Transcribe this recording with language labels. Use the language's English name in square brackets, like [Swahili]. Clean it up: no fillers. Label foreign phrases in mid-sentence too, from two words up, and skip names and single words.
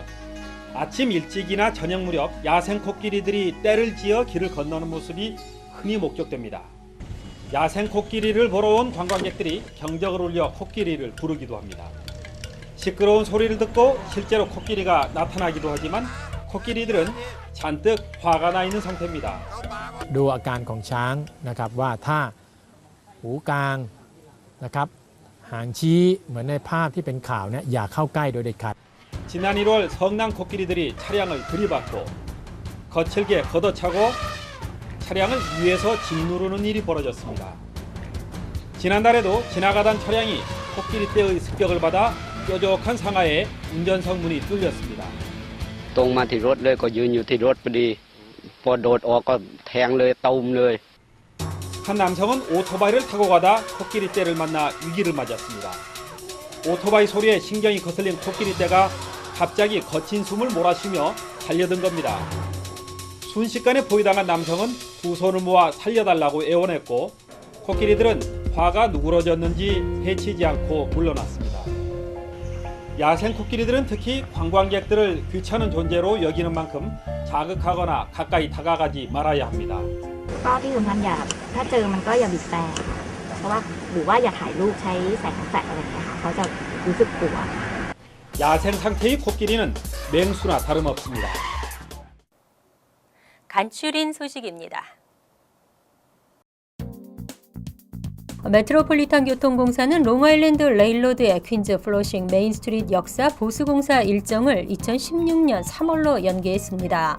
[Korean] 아침 일찍이나 저녁 무렵 야생 코끼리들이 떼를 지어 길을 건너는 모습이 흔히 목격됩니다. 야생 코끼리를 보러 온 관광객들이 경적을 울려 코끼리를 부르기도 합니다. 시끄러운 소리를 듣고 실제로 코끼리가 나타나기도 하지만 코끼리들은 잔뜩 화가 나 있는 상태입니다. [Thai] ดูอาการของช้างนะครับว่าถ้าหูกลางนะครับหางชี้เหมือนในภาพที่เป็นข่าวเนี่ยอย่าเข้าใกล้โดยเด็ดขาด [Korean] 지난 1월 성남 코끼리들이 차량을 들이받고 거칠게 걷어차고 차량을 위에서 짓누르는 일이 벌어졌습니다. 지난달에도 지나가던 차량이 코끼리 떼의 습격을 받아 뾰족한 상하에 운전석 문이 뚫렸습니다. [Thai] ตรงมาที่รถเลยก็ยืนอยู่ที่รถพอดีพอโดดออกก็แทงเลยตูมเลย [Korean] 한 남성은 오토바이를 타고 가다 코끼리 떼를 만나 위기를 맞았습니다. 오토바이 소리에 신경이 거슬린 코끼리 떼가 갑자기 거친 숨을 몰아쉬며 달려든 겁니다. 순식간에 포위당한 남성은 두 손을 모아 살려달라고 애원했고 코끼리들은 화가 누그러졌는지 해치지 않고 물러났습니다. 야생 코끼리들은 특히 관광객들을 귀찮은 존재로 여기는 만큼 자극하거나 가까이 다가가지 말아야 합니다. [Thai] ก็ที่สำคัญถ้าเจอมันก็อย่าบีบแตรเพราะว่าหรือว่าอย่าถ่ายรูปใช้แสงแฟลชอะไรอย่างเงี้ยค่ะเขาจะรู้สึกกลัว [Korean] 야생 상태의 코끼리는 맹수나 다름없습니다. 간추린 소식입니다. 메트로폴리탄 교통공사는 롱아일랜드 레일로드의 퀸즈 플러싱 메인스트리트 역사 보수공사 일정을 2016년 3월로 연기했습니다.